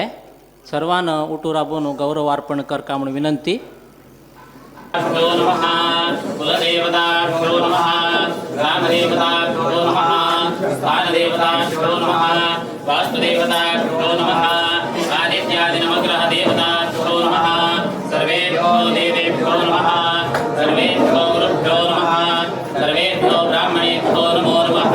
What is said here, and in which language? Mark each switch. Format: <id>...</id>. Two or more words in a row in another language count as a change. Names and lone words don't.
<kok>सर्वान उठू राबून गौरव अर्पण करका म्हणून विनंती.</kok> <sa>नमः कुलदेवताभ्यो नमः ग्रामदेवताभ्यो नमः स्थानदेवताभ्यो नमः वास्तुदेवताभ्यो नमः आदित्यादि नवग्रह देवताभ्यो नमः सर्वेभ्यो देवेभ्यो नमः सर्वेभ्यो गुरुभ्यो नमः सर्वेभ्यो ब्राह्मणेभ्यो नमो नमः.</sa>